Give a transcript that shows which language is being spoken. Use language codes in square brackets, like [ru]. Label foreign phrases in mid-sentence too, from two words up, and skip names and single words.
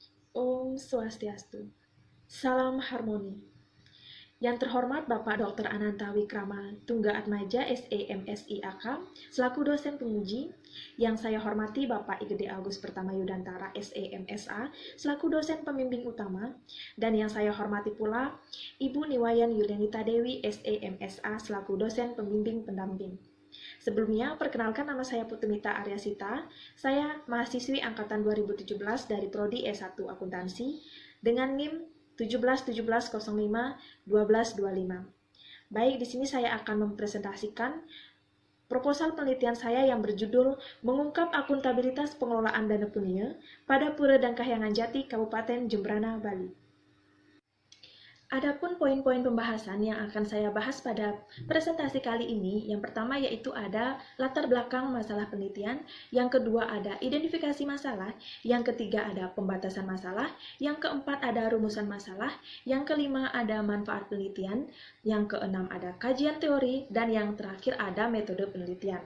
[ban] Om Swastiastu. [id] Salam harmoni. Yang terhormat Bapak Dr. Ananta Wikrama Tunggaatmaja SEMSIAK selaku dosen penguji, yang saya hormati Bapak Igede Agus Pertama Yudantara SEMSA selaku dosen pembimbing utama, dan yang saya hormati pula Ibu Niwayan Yulianita Dewi SEMSA selaku dosen pembimbing pendamping. Sebelumnya, perkenalkan nama saya Putumita Aryasita. Saya mahasiswi angkatan 2017 dari Prodi S1 Akuntansi dengan NIM 1717051225. Baik, di sini saya akan mempresentasikan proposal penelitian saya yang berjudul Mengungkap Akuntabilitas Pengelolaan Dana Punia pada Pura dan Kahyangan Jati, Kabupaten Jembrana, Bali. Adapun poin-poin pembahasan yang akan saya bahas pada presentasi kali ini, yang pertama yaitu ada latar belakang masalah penelitian, yang kedua ada identifikasi masalah, yang ketiga ada pembatasan masalah, yang keempat ada rumusan masalah, yang kelima ada manfaat penelitian, yang keenam ada kajian teori, dan yang terakhir ada metode penelitian.